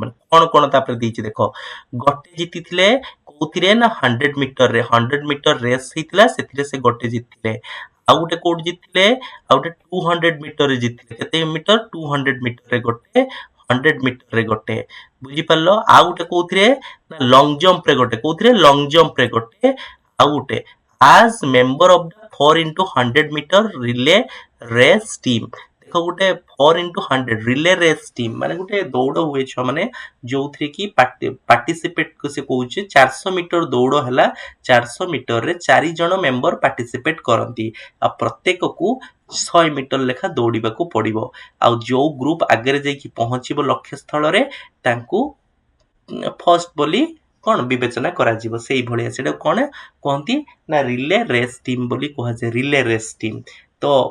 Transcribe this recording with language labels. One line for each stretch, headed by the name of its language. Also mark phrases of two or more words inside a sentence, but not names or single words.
Odia: ମାନେ କଣ ତାପରେ ଦେଇଛି ଦେଖ ଗୋଟେ ଜିତିଥିଲେ କୋଉଥିରେ ନା 100
English: meter race
Odia: ହେଇଥିଲା ସେଥିରେ ସେ ଗୋଟେ ଜିତିଥିଲେ ଆଉ ଗୋଟେ କୋଉଠି ଜିତିଥିଲେ ଆଉ ଗୋଟେ 200 ମିଟରରେ ଜିତିଥିଲେ କେତେ ମିଟର 200 ମିଟରରେ ଗୋଟେ 100 ମିଟରରେ ଗୋଟେ ବୁଝିପାରିଲ ଆଉ ଗୋଟେ କୋଉଥିରେ ନା
English: long jumpରେ
Odia: ଗୋଟେ କୋଉଥିରେ
English: long jumpରେ
Odia: ଗୋଟେ ଆଉ ଗୋଟେ
English: as member of the 4x100 meter relay race team
Odia: ଦେଖ ଗୋଟେ 4x100
English: relay race team
Odia: ମାନେ ଗୋଟେ ଦୌଡ଼ ହୁଏ ଛୁଆ ମାନେ ଯୋଉଥିରେ କି ପାର୍ଟିସିପେଟ ସେ କହୁଛି 400 ମିଟର ଦୌଡ଼ ହେଲା 400 ମିଟରରେ 4 ଜଣ
English: member participate
Odia: କରନ୍ତି ଆଉ ପ୍ରତ୍ୟେକକୁ 100 ମିଟର ଲେଖା ଦୌଡ଼ିବାକୁ ପଡିବ ଆଉ ଯୋଉ ଗ୍ରୁପ ଆଗରେ ଯାଇକି ପହଞ୍ଚିବ ଲକ୍ଷ୍ୟ ସ୍ଥଳରେ ତାଙ୍କୁ ଫର୍ଷ୍ଟ ବୋଲି କଣ ବିବେଚନା କରାଯିବ ସେଇଭଳିଆ ସେଟା କଣ କୁହନ୍ତି ନା
English: relay race team
Odia: ବୋଲି କୁହାଯାଏ
English: relay race team
Odia: ତ